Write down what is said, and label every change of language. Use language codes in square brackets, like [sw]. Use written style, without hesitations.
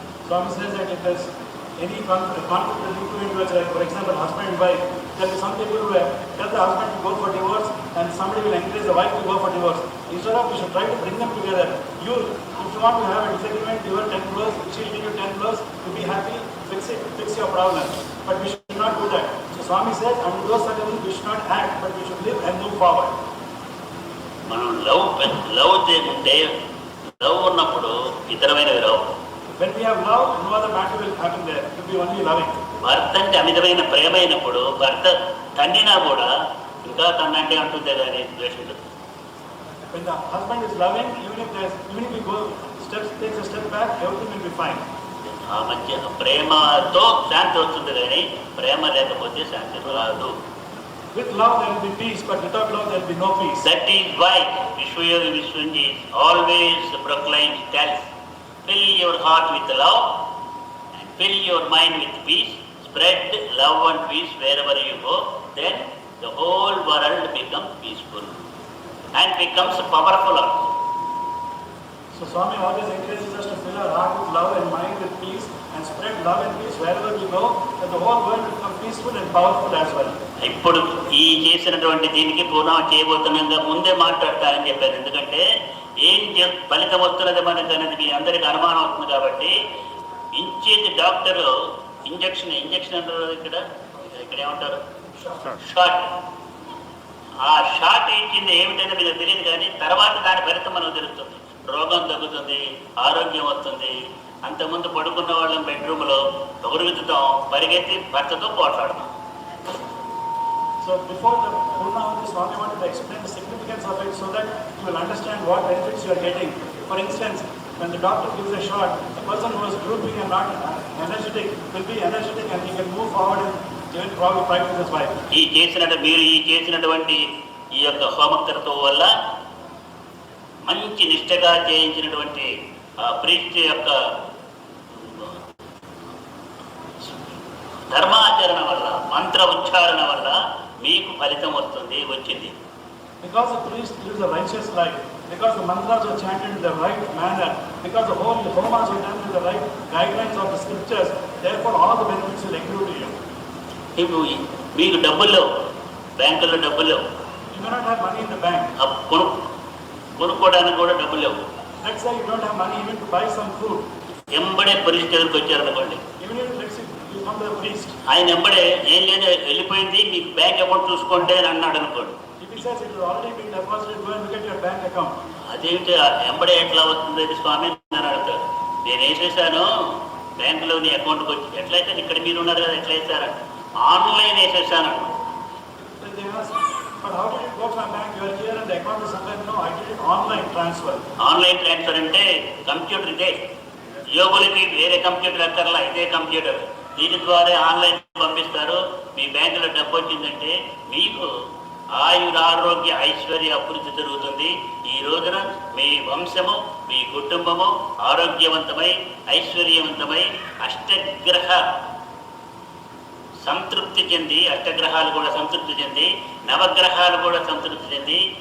[en] Swami says that if there's any conflict between two individuals, like for example husband and wife, there will be some people who tell the husband to go for divorce and somebody will encourage the wife to go for divorce. Instead of, we should try to bring them together. If you want to have a disagreement, give her 10 blows, she will give you 10 blows, you be happy, fix your problem. But we should not do that. So Swami says, under those circumstances we should not act, but we should live and move forward. [te] మనం love చేయకుంటే, love ఉన్నప్పుడు ఇతరమైనవి రావు. [en] When we have love, no other matter will happen there. It will be only loving. [te] భర్త అంటే అమితమైన ప్రేమ అయినప్పుడు భర్త తన్నినా కూడా ఇంకా తన్నంటే అంటుందే కానీ ద్వేషం. [en] When the husband is loving, even if we takes a step back, everything will be fine. [te] ఆ మధ్య ప్రేమతో శాంతి వస్తుంది, కానీ ప్రేమ లేకపోతే శాంతి రాదు. [en] With love there will be peace, but without love there will be no peace. That is why Vishwayogi Vishwanji always proclaims, tells, fill your heart with love and fill your mind with peace. Spread love and peace wherever you go. Then the whole world becomes peaceful and becomes powerful also. So Swami always encourages us to fill our heart with love and mind with peace and spread love and peace wherever we go, that the whole world will become peaceful and powerful as well. [te] ఇప్పుడు ఈ చేసినటువంటి దీనికి పునః చేయబోతున్నా ముందే మాట్లాడతానని చెప్పారు. ఎందుకంటే ఏం ఫలితం వస్తున్నది మనకు అనేది మీ అందరికి అనుమానం అవుతుంది. కాబట్టి ఇచ్చేది డాక్టర్ ఇంజక్షన్ అంటారు, ఇక్కడ ఏమంటారు, షాట్. ఆ షాట్ ఇచ్చింది ఏమిటైనా మీకు తెలియదు, కానీ తర్వాత దాని ఫలితం మనకు తెలుస్తుంది. రోగం తగ్గుతుంది, ఆరోగ్యం వస్తుంది. అంతకుముందు పడుకున్న వాళ్ళం బెడ్రూమ్లో పొగరుగుతాం, పరిగెత్తి భర్తతో పోట్లాడతాం. [en] So before the Purnavati, Swami wanted to explain the significance of it so that you will understand what benefits you are getting. For instance, when the doctor gives a shot, the person who is drooping and not energetic will be energetic and he can move forward and even probably fight with his wife. [te] మీరు చేసినటువంటి ఈ యొక్క హోమక్రతువు వల్ల మంచి నిష్టగా చేయించినటువంటి priest యొక్క ధర్మాచరణ వల్ల, మంత్ర ఉచ్చారణ వల్ల మీకు ఫలితం వచ్చింది. [en] Because the priest lives a righteous life, because the mantras are chanted in the right manner, because the whole homas are done with the right guidelines of the scriptures, therefore all the benefits will accrue to you. [te] ఇప్పుడు మీకు డబ్బులు, బ్యాంకుల్లో డబ్బులు, [en] you may not have money in the bank. [te] కొనుక్కోవడానికి కూడా డబ్బులు లేవు. [en] Let's say you don't have money even to buy some food. [te] ఎంబడే పరిస్థితి దగ్గరికి వచ్చారనుకోండి, [en] Even if let's say you come to the priest, [te] ఆయన ఎంబడే ఏం లేదు వెళ్ళిపోయింది మీకు బ్యాంక్ అకౌంట్ చూసుకోండి అని అన్నాడు అనుకోండి. [en] if he says it has already been deposited, go and look at your bank account. [te] అదేంటి ఎంబడే ఎట్లా వస్తుంది అది స్వామి అని అడుగుతాడు. నేను వేసేసాను బ్యాంకులో నీ అకౌంట్కి వచ్చి, ఎట్లయితే ఇక్కడ మీరు ఉన్నారు కదా ఎట్లా వేసారా, ఆన్లైన్ వేసేసాను. [en] Then they ask, but how did it go from bank? You are here and the account is somewhere. No, I did it online transfer. [te] Online transfer అంటే కంప్యూటర్ ఇదే, యోగులకి వేరే కంప్యూటర్ అక్కర్లా, ఇదే కంప్యూటర్. దీని ద్వారా ఆన్లైన్ పంపిస్తారు. మీ బ్యాంకులో డబ్బు వచ్చిందంటే మీకు ఆయురారోగ్య ఐశ్వర్య అభివృద్ధి జరుగుతుంది. ఈ రోజున మీ వంశము, మీ కుటుంబము ఆరోగ్యవంతమై ఐశ్వర్యవంతమై అష్టగ్రహ సంతృప్తి చెంది, అష్టగ్రహాలు కూడా సంతృప్తి చెంది, నవగ్రహాలు కూడా సంతృప్తి చెంది.